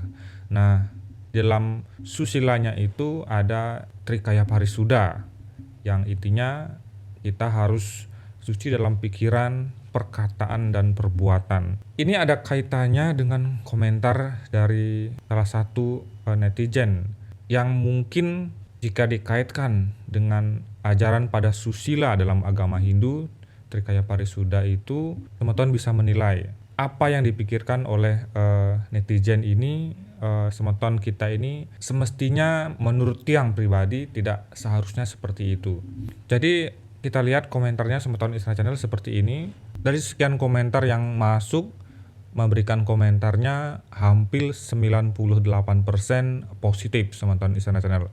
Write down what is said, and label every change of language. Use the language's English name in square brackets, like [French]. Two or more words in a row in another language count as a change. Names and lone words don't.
[Indonesian] Nah, dalam susilanya itu ada trikaya parisuda, yang intinya kita harus suci dalam pikiran, perkataan, dan perbuatan. Ini ada kaitannya dengan komentar dari salah satu netizen yang mungkin jika dikaitkan dengan ajaran pada susila dalam agama Hindu, trikaya parisuda itu, teman-teman bisa menilai apa yang dipikirkan oleh netizen ini. Semeton kita ini semestinya menurut Tiang pribadi tidak seharusnya seperti itu. Jadi kita lihat komentarnya semeton Istana Channel seperti ini. Dari sekian komentar yang masuk, memberikan komentarnya hampir 98% positif semeton Istana Channel.